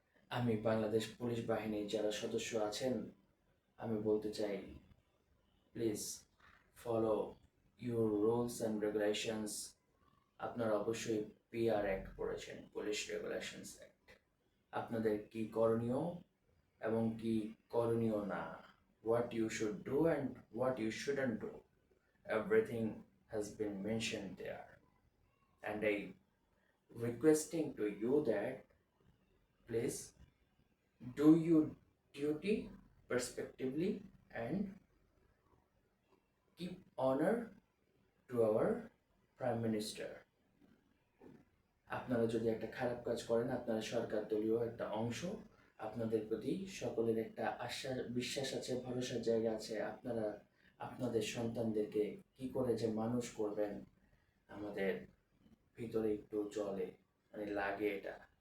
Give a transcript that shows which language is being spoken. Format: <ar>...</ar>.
<bn>আমি বাংলাদেশ পুলিশ বাহিনীর যারা সদস্য আছেন, আমি বলতে চাই,</bn> <en>Please follow your rules and regulations.</en> <bn>আপনারা অবশ্যই পিআর অ্যাক্ট পড়েছেন, পুলিশ রেগুলেশনস অ্যাক্ট। আপনাদের কি করণীয় এবং কি করণীয় না,</bn> <en>what you should do and what you shouldn't do, everything has been mentioned there. And I requesting to you that please do your duty perspectively and keep honor to our Prime Minister.</en> <bn>আপনারা যদি একটা খারাপ কাজ করেন, আপনারা সরকার দলীয় একটা অংশ, আপনাদের প্রতি সকলের একটা আশা বিশ্বাস আছে, ভরসার জায়গা আছে। আপনারা আপনাদের সন্তানদেরকে কি করে যে মানুষ করবেন, আমাদের ভিতরে একটু চলে, মানে লাগে এটা।</bn>